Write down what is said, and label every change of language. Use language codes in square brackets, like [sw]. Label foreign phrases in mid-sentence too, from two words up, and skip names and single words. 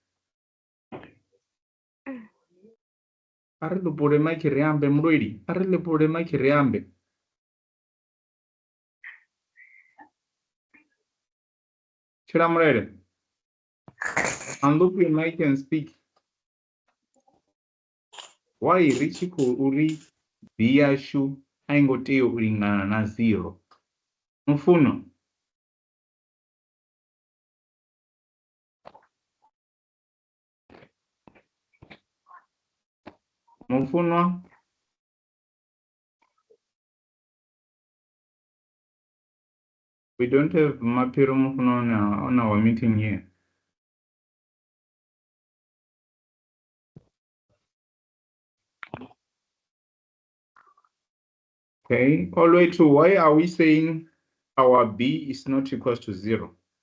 [ve] Ari ḽipule maiki ri ambe mulweli, ari ḽipule maiki ri ambe. Chilamulele. [en] Unlock your mic and speak. [ve] Why ri tshi khou ri b yashu a i ngo tea u lingana na 0? Mufuno. Mufunwa. [en] We don't have Mapiro Mufuno on our meeting here. Okay, all the way to why are we saying our b is not equals to 0?